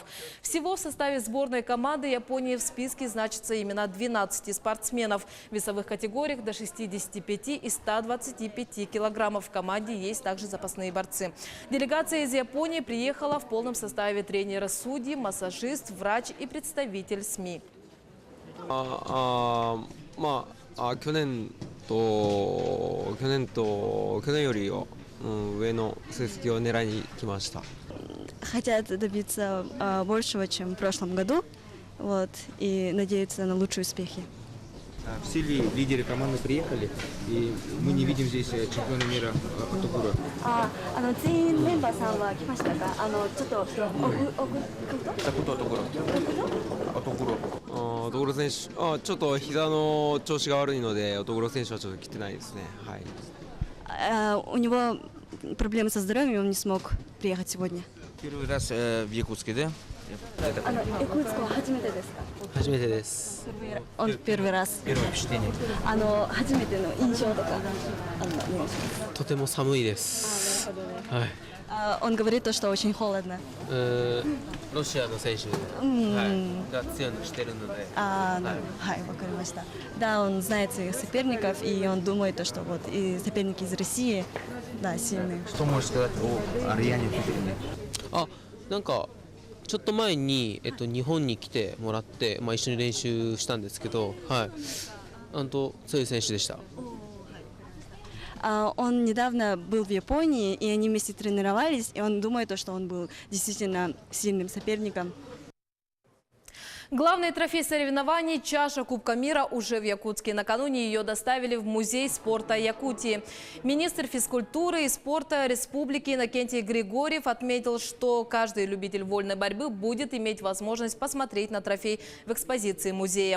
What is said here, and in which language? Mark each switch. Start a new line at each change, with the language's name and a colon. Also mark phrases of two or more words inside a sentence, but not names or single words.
Russian: Всего в составе сборной команды Японии в списке значатся имена 12 спортсменов в весовых категориях до 65 и 125 килограммов. В команде есть также запасные борцы. Делегация из Японии приехала в полном составе: тренера, судьи, массажист, врач и представитель СМИ.
Japanese: 去年より上の成績を狙いに来ました。
Russian: Хотят добиться большего, чем в прошлом году, и надеются на лучшие успехи. Все лидеры команды приехали, и мы не видим здесь чемпиона мира Отокуро.
Japanese: 全員メンバーさんは来ましたか？ちょっと Отокуро. Отокуро. 乙黒選手、ちょっと膝の調子が悪いので、乙黒選手はちょっと来てないですね。はい。
Russian: у него проблемы со здоровьем, он не смог приехать сегодня. Первый раз в Якутске, да?
Japanese: якутск は初めてですか？初めてです。
Russian: Он первый раз. Первое впечатление.
Japanese: 初めての印象とかお願いします。とても寒いです。はい。
Russian: Он говорит то, что очень холодно.
Japanese: ロシアの選手、が強いのしてるので。はい、わかりました。
Russian: Да, он знает своих соперников, и он думает, то, что вот и соперники из России, да, сильные. Что можешь сказать о Ариане Петрине?
Japanese: なんかちょっと前に、日本に来てもらって、一緒に練習したんですけど、はい、そういう選手でした。
Russian: Он недавно был в Японии, и они вместе тренировались, и он думает, что он был действительно сильным соперником. Главный трофей соревнований – чаша Кубка мира уже в Якутске. Накануне ее доставили в Музей спорта Якутии. Министр физкультуры и спорта республики Иннокентий Григорьев отметил, что каждый любитель вольной борьбы будет иметь возможность посмотреть на трофей в экспозиции музея.